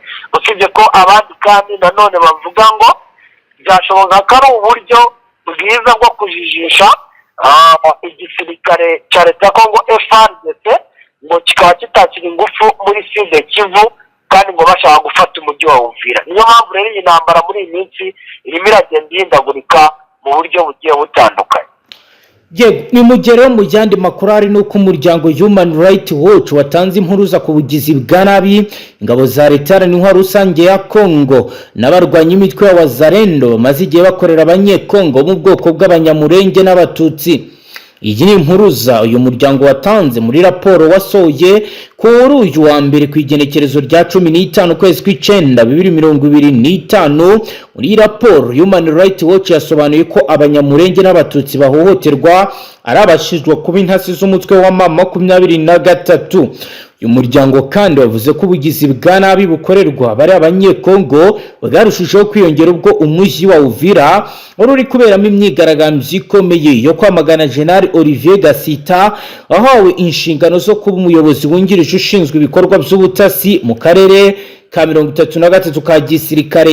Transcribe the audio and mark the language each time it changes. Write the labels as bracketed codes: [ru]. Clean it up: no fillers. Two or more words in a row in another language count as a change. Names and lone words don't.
[rw] Usibye ko abandi kandi nanone bavuga ngo byashoboka ko ari uburyo bwiza bwo kujijisha igisirikare cya leta ya Congo FARDC ngo kikaba kitakira ingufu muri Sud Kivu, kandi ngo bashaka gufata umujyi wa Uvira. Niyo mpamvu rero iyi ntambara muri iyi minsi irimo iragenda ihindagurika mu buryo bugiye butandukanye. Ni mugero mu yandi makuru ari nuko umuryango Human Rights Watch watanze impuruza ku bugizi bwa nabi ingabo za leta n'intwaro rusange ya Kongo n'abarwanya imitwe ya Wazalendo bamaze igihe bakorera abanyekongo mu bwoko bw'abanyamurenge n'abatutsi. Iyi ni impuruza uyu muryango watanze muri raporo wasohoye kuri uyu wa mbere ku igenekerezo rya 15 kwezi kw'icenda 2025. Muri raporo Human Rights Watch yasobanuye ko abanyamurenge n'abatutsi bahohoterwa ari abashizwe kuba intasi z'umutwe wa M23. uyu muryango kandi wavuze ko ubugizi bwa nabi bukorerwa bari abanyekongo bwarushijeho kwiyongera ubwo umujyi wa Uvira uri kuberamo imyigaragambyo ikomeye yo kwamagana General Olivier Gasita ahawe inshingano zo kuba umuyobozi wungirije ushinzwe ibikorwa by'ubutasi mu karere ka 33 ka gisirikare.